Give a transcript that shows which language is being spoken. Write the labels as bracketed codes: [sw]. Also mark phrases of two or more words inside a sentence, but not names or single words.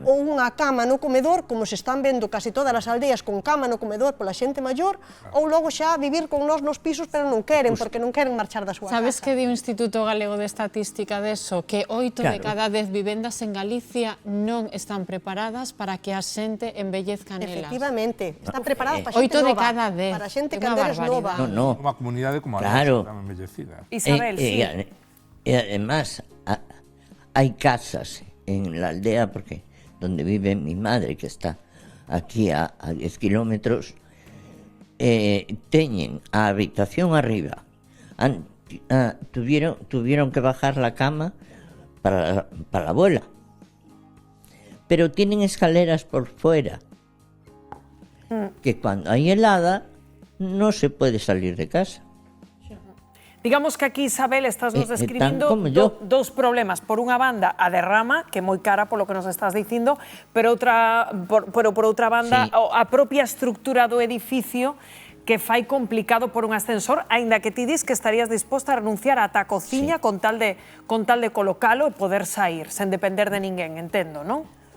[gl] ou unha cama no comedor, como se están vendo casi todas as aldeas con cama no comedor pola xente maior, ou logo xa vivir con nós nos pisos, pero non queren, porque non queren marchar da súa Sabes casa. que di o Instituto Galego de Estatística deso? Que 8 de Claro. cada 10 vivendas en Galicia non están preparadas para que a xente embellezca nelas. Efectivamente, están preparadas para Oito xente de nova, cada 10. para xente É que unha anderes nova. barbaridade. No, Unha comunidade como a Claro. nosa, tan embellecida. [es] Isabel, sí. Y además hay casas en la aldea, porque donde vive mi madre, que está aquí a 10 kilómetros, [gl] teñen a habitación arriba. [es] Tuvieron que bajar la cama para la abuela. Pero tienen escaleras por fuera, que cuando hay helada no se puede salir de casa. [gl] Digamos que aquí, Isabel, estás nos tan describindo [es] como yo. [gl] dous problemas. Por unha banda, a derrama, que é moi cara polo que nos estás dicindo, pero por outra banda, [es] Sí. [gl] a propia estructura do edificio que fai complicado por un ascensor, aínda que ti dis que estarías disposta a renunciar ata a cociña con tal de colocalo e poder sair, sen depender de ninguén, entendo, non?